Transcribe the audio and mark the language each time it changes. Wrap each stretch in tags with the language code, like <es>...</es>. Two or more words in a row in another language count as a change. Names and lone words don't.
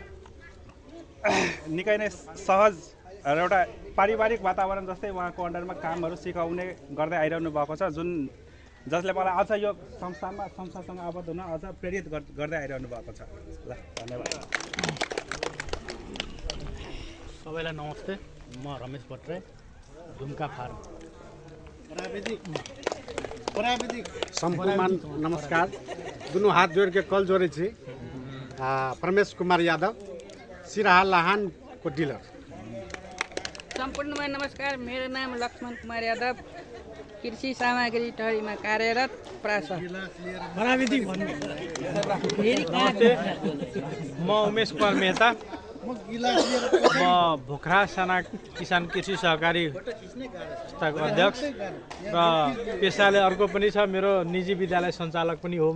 <ne>एउटा पारिवारिक वातावरण जस्तै उहाँको अन्डरमा कामहरू सिकाउने गर्दै आइरहनु भएको छ, जसले मलाई अझ यो संस्थासँग आबद्ध हुन अझ प्रेरित गर्दै आइरहनु भएको छ। ल, धन्यवाद। सबैलाई नमस्ते, म रमेश भट्टराई, झुम्का फार्म।</ne> <mai>सम्पूर्ण नमस्कार, दुनू हाथ जोड़ के कल जोड़े छी।</mai> <ne>परमेश कुमार यादव, सिराहा लाहानको डीलर। सम्पूर्णमा नमस्कार, मेरो नाम लक्ष्मण कुमार यादव, कृषि सामग्री टहरीमा कार्यरत प्रासा। म उमेश कुमार मेहता, म भोखरा साना किसान कृषि सहकारी संस्थाको अध्यक्ष र पेसाले अर्को पनि छ, मेरो निजी विद्यालय सञ्चालक पनि हो।</ne>